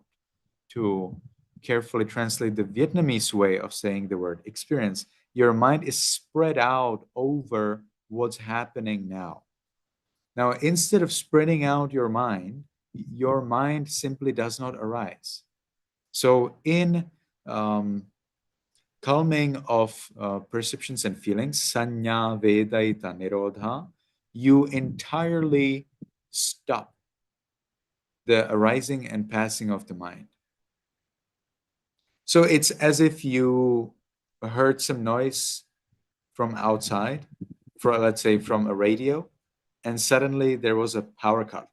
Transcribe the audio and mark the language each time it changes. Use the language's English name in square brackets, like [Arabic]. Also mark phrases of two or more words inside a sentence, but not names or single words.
[English] To carefully translate the Vietnamese way of saying the word experience, your mind is spread out over what's happening now. Now, instead of spreading out your mind simply does not arise. So in calming of perceptions and feelings, [Pali] sanya vedaita nirodha, [English] you entirely stop the arising and passing of the mind. So it's as if you heard some noise from outside, let's say from a radio, and suddenly there was a power cut.